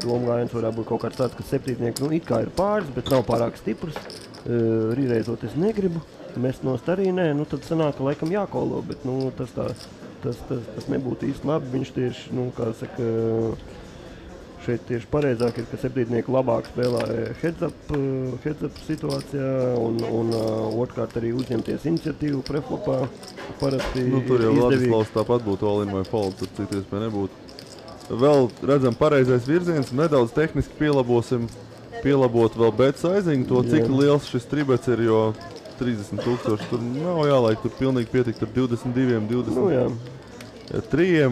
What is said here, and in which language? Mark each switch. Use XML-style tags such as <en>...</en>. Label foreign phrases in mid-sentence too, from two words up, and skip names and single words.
<lv>domgājiens varētu būt kaut kāds tāds, ka septītnieki, nu, it kā ir pāris, bet nav pārāk stiprs, rīreizot es negribu, mest nost arī nē, nu, tad sanāk, ka laikam jākolo, bet, nu, tas nebūtu īsti labi, viņš tieši, nu, kā saka, šeit tieši pareizāk ir, ka septītnieki labāk spēlē heads-up situācijā un otrkārt arī uzņemties iniciatīvu preflopā. Parasti nu, tur jau Vladislavs tāpat būtu all-in vai fold, tur citu iespēju nebūtu. Vēl redzam pareizais virziens, nedaudz tehniski pielabot vēl bet sizing, to cik liels šis tribets ir, jo 30,000 tur nav jālaik, tur pilnīgi pietikt ar 22, 20. Nu, jā. Trījiem</lv>